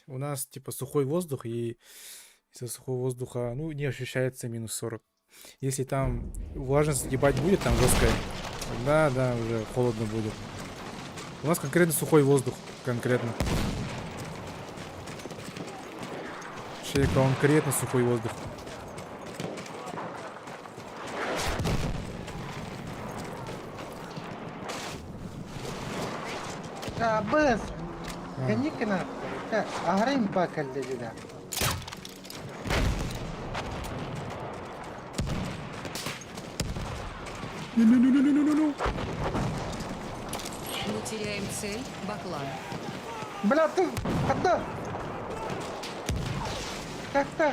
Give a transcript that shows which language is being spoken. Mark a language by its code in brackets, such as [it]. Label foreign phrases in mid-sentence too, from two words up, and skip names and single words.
[ru] У нас типа сухой воздух, и из-за сухого воздуха, ну, не ощущается минус 40. Если там влажность ебать будет, там жесткая, да, уже холодно будет. У нас конкретно сухой воздух, конкретно. Конкретно сухой воздух. بس خليك انا اهرين باكل ده Мы теряем цель, Баклан. Бля, ты когда? Как так?